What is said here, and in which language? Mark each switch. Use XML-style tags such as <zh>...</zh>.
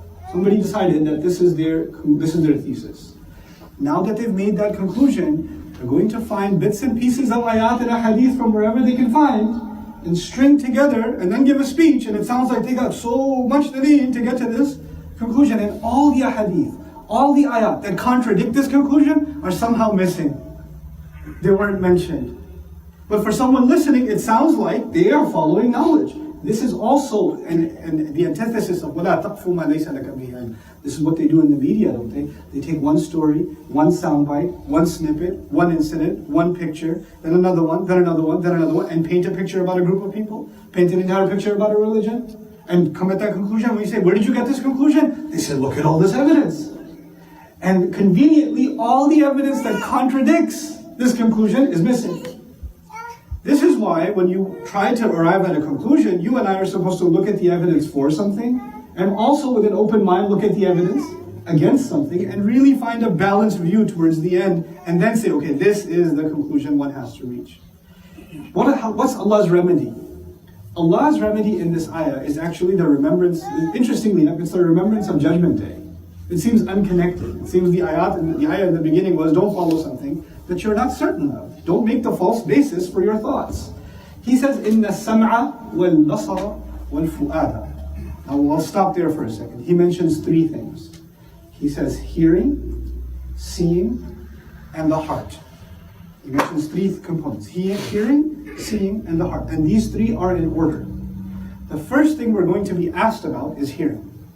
<en>Somebody decided that this is their thesis. Now that they've made that conclusion, they're going to find bits and pieces of ayat and hadith from wherever they can find, and string together, and then give a speech, and it sounds like they got so much daleel to get to this conclusion, and all the hadith, all the ayat that contradict this conclusion are somehow missing. They weren't mentioned. But for someone listening, it sounds like they are following knowledge. This is also the antithesis of</en> <ar>وَلَا تَقْفُ مَا لَيْسَ لَكَ بِهِ عِلْمٌ.</ar> <en>This is what they do in the media, don't they? They take one story, one soundbite, one snippet, one incident, one picture, then another one, then another one, then another one, and paint a picture about a group of people, paint an entire picture about a religion, and come at that conclusion. When you say, where did you get this conclusion? They said, look at all this evidence. And conveniently, all the evidence that contradicts this conclusion is missing. This is why when you try to arrive at a conclusion, you and I are supposed to look at the evidence for something, and also with an open mind look at the evidence against something, and really find a balanced view towards the end, and then say, okay, this is the conclusion one has to reach. What's Allah's remedy? Allah's remedy in this ayah is actually the remembrance, interestingly enough, it's the remembrance of Judgment Day. It seems unconnected. It seems the ayah in the beginning was, don't follow something that you're not certain of. Don't make the false basis for your thoughts. He says,</en> <ar>إِنَّ السَّمْعَ وَالْبَصَرَ وَالْفُؤَادَ.</ar> <en>Now I'll stop there for a second. He mentions three things. He says hearing, seeing, and the heart. He mentions three components. Hearing, seeing, and the heart. And these three are in order. The first thing we're going to be asked about is hearing.</en>